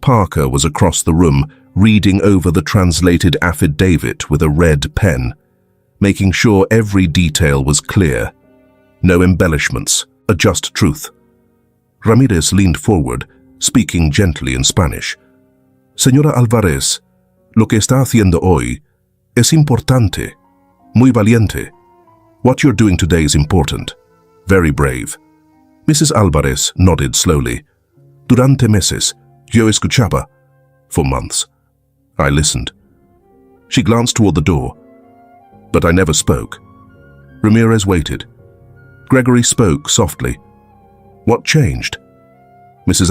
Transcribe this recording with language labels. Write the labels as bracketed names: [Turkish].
[English] Parker was across the room, reading over the translated affidavit with a red pen, making sure every detail was clear. No embellishments, a just truth. Ramirez leaned forward, speaking gently in Spanish. [Spanish] "Señora Alvarez, lo que está haciendo hoy es importante, muy valiente. [English] What you're doing today is important, very brave." Mrs. Alvarez nodded slowly. [Spanish] "Durante meses, yo escuchaba." [English] For months. I listened. She glanced toward the door. "But I never spoke." Ramirez waited. Gregory spoke softly. "What changed?" Mrs.